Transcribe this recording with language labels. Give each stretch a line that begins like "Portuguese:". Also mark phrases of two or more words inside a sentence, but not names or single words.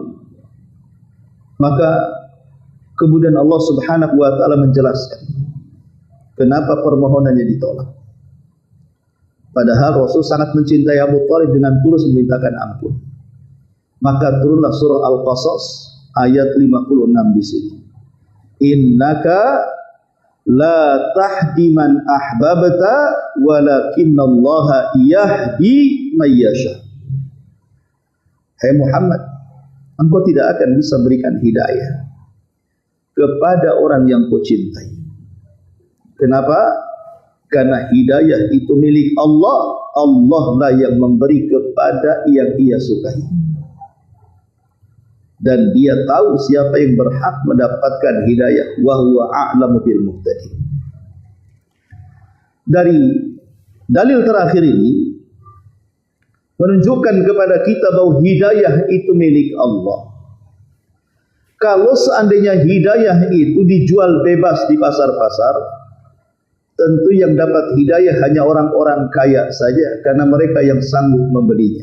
Indonesian: Maka kemudian Allah
Arabic: سبحانه وتعالى
Indonesian: menjelaskan kenapa permohonannya ditolak. Padahal Rasul sangat mencintai Abu Talib dengan tulus memintakan ampun. Maka turunlah surah Al-Qasas ayat 56 di sini.
Arabic: إنك لا تهدي من أحببت ولكن الله يهدي من يشاء.
Indonesian: Hai Muhammad, engkau tidak akan bisa berikan hidayah kepada orang yang kau cintai. Kenapa? Karena hidayah itu milik Allah. Allah lah yang memberi kepada yang Ia sukai. Dan Dia tahu siapa yang berhak mendapatkan hidayah.
Arabic: وهو أعلم بالمهتدين.
Indonesian: Dari dalil terakhir ini menunjukkan kepada kita bahwa hidayah itu milik Allah. Kalau seandainya hidayah itu dijual bebas di pasar-pasar, tentu yang dapat hidayah hanya orang-orang kaya saja, karena mereka yang sanggup membelinya.